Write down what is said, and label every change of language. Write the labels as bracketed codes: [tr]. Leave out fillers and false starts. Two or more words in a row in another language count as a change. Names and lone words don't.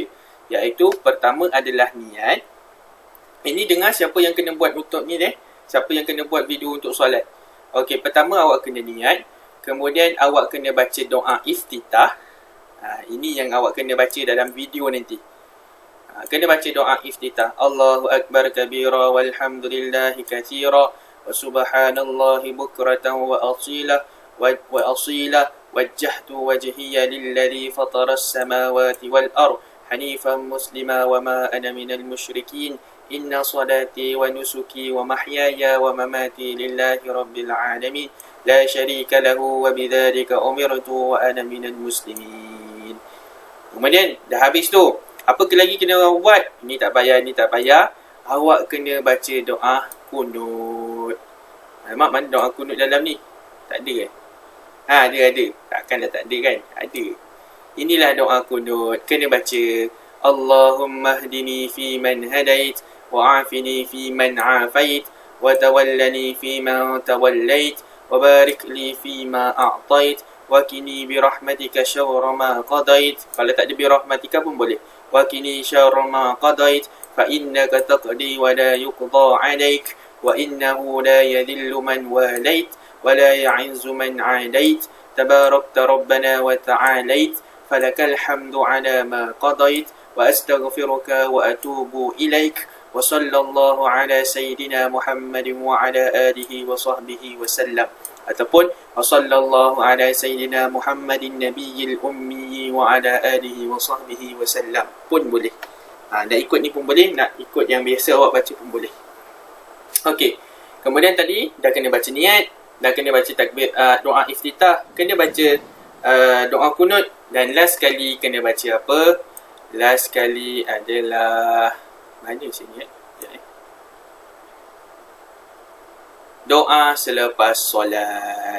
[ms] Iaitu pertama adalah niat. Ini dengar siapa yang kena buat untuk ni siapa yang kena buat video untuk solat. Okey, pertama awak kena niat. Kemudian awak kena baca doa iftitah. Ini yang awak kena baca dalam video nanti. Kena baca doa iftitah. [ar] الله أكبر كبيرا والحمد لله كثيرا وسبحان الله بكرة وأصيلا وجهت وجهي للذي فطر السماوات والأرض حنيفا مسلما وما أنا من المشركين إن صلاتي ونسكي ومحياي ومماتي لله رب العالمين لا شريك له وبذلك أمرت وأنا من المسلمين. [ms] Kemudian dah habis tu, apa lagi kena buat? Ini tak payah. Awak kena baca doa kunut. Mak, mana doa kunut dalam ni? Tak ada kan? Ada. Takkanlah tak ada kan? Ada. Inilah doa kunut. Kena baca. [ar] اللهم اهدني في من هديت وعافني في من عافيت وتولني في من توليت وبارك لي في ما أعطيت وقني برحمتك شر ما قضيت. [ms] Kalau tak ada [ar] برحمتك [ms] pun boleh. [ar] وقني شر ما قضيت فإنك تقضي ولا يقضى عليك وإنه لا يذل من واليت ولا يعز من عاديت تباركت ربنا وتعاليت فلك الحمد على ما قضيت وأستغفرك وأتوب إليك وصلى الله على سيدنا محمد وعلى آله وصحبه وسلم. Ataupun وصلى الله على سيدنا محمد النبي الأمي وعلى آله وصحبه وسلم [ms] pun boleh. Nak ikut ni pun boleh, nak ikut yang biasa awak baca pun boleh. Okey. Kemudian tadi dah kena baca niat, dah kena baca takbir, doa iftitah, kena baca doa kunut, dan last sekali kena baca apa? Last sekali adalah mana sini doa selepas solat.